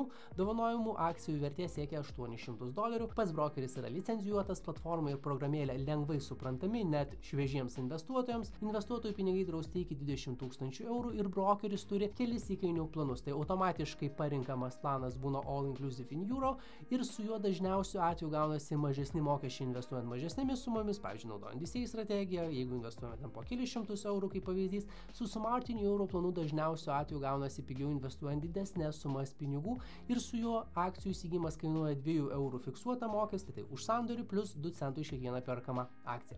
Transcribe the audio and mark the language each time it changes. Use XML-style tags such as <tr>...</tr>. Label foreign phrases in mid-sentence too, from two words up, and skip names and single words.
<lt>Dovanojimų akcijų vertė siekia $800. Pats brokeris yra licencijuotas, platforma ir programėlė lengvai suprantami net šviežiems investuotojams. Investuotojų pinigai drausti iki 20 000 eurų ir brokeris turi kelis įkainių planus. Tai automatiškai parinkamas planas būna</lt> <en>all inclusive in euro</en> <lt>ir su juo dažniausiu atveju gaunasi mažesni mokesčiai investuojant mažesnėmis sumomis, pavyzdžiui, naudojant DCA strategiją, jeigu investuojame ten po kelis šimtus eurų kaip pavyzdys, su Smart in Euro planu dažniausiu atveju gaunasi pigiau investuojant didesnės sumas pinigų ir su juo akcijų įsigijimas kainuoja 2 eurų fiksuotą mokestį, tai už sandorį plus 2 centų iš kiekvieną perkamą akciją.</lt>